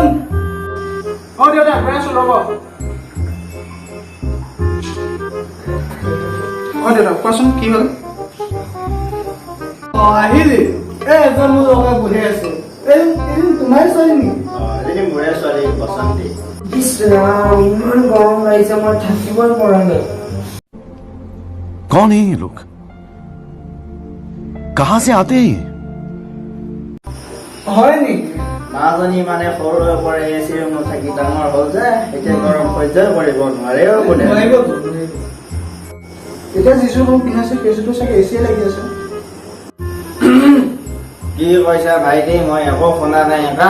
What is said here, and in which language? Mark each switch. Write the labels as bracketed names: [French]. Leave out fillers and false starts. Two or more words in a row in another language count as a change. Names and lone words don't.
[Assamese] অঁ দেউতা গৈ আছোঁ ৰ'ব অঁ দেউতা কোৱাচোন কি হ'ল অঁ আহিলি এজন মোৰ লগত বহি আছো এই তোমাৰ ছোৱালী নেকি এজনী মোৰে ছোৱালী বসন্তী ইমান গৰম লাগিছে মই থাকিবই পৰা নাই [Hindi] कौन है ये लोग कहां से आते हैं [Assamese] হয় নেকি মাজনী মানে সৰুৰে পৰা এচি ৰুমত থাকি ডাঙৰ হ'ল যে এতিয়া গৰম সহ্যই কৰিব নোৱাৰে কোনে এতিয়া যিযোৰ মোক পিন্ধাইছে সেইযোৰটো চাগে এচিয়ে লাগি আছে কি কৈছা ভাইটি মই একো শুনা নাই এটা